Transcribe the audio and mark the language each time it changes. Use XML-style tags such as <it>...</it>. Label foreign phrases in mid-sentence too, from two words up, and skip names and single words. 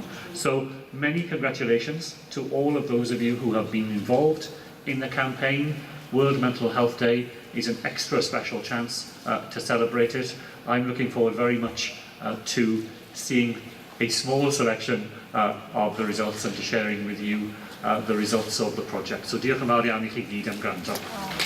<en>So many congratulations to all of those of you who have been involved in the campaign. World Mental Health Day is an extra special chance to celebrate it. I'm looking forward very much to seeing a small selection of the results and to sharing with you the results of the project.</en> <cy>So diolch yn fawr iawn i chi gyd am gwrando.</cy>